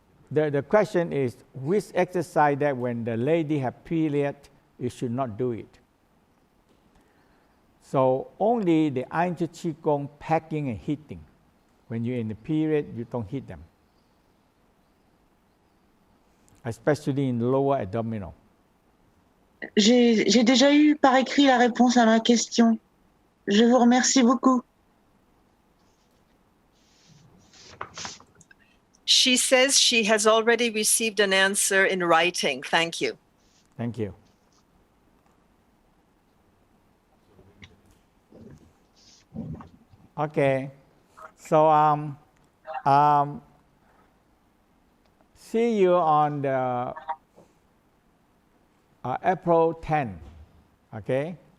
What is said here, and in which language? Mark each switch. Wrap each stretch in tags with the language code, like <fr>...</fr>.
<en>The question is which exercise that when the lady have period, you should not do it. So only the Ai Chi Qigong packing and hitting. When you're in the period, you don't hit them. Especially in lower abdominal.</en> <fr>J'ai déjà eu par écrit la réponse à ma question. Je vous remercie beaucoup.</fr> <en>She says she has already received an answer in writing. Thank you. Thank you. Okay. So see you on the April 10. Okay.</en>